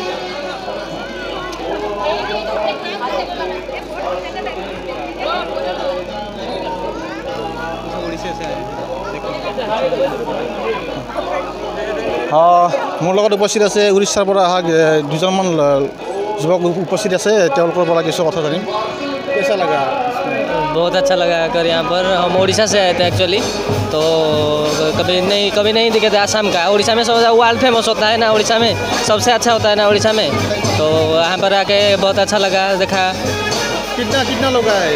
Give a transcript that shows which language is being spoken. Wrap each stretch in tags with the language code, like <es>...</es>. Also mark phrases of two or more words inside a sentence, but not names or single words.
<as>মোৰ লগত উপস্থিত আছে উৰিষ্যাৰ পৰা অহা দুজনমান যুৱক उपस्थित আছে। তেওঁলোকৰ পৰা কিছু কথা জানিম।</as> <hi>कैसा लगा? बहुत अच्छा लगा कर यहाँ पर। हम उड़ीसा से आए थे एक्चुअली, तो कभी नहीं दिखे थे आसाम का। उड़ीसा में सब वर्ल्ड फेमस होता है ना, उड़ीसा में सबसे अच्छा होता है ना उड़ीसा में। तो यहाँ पर आके बहुत अच्छा लगा, देखा। कितना लोग आए?</hi>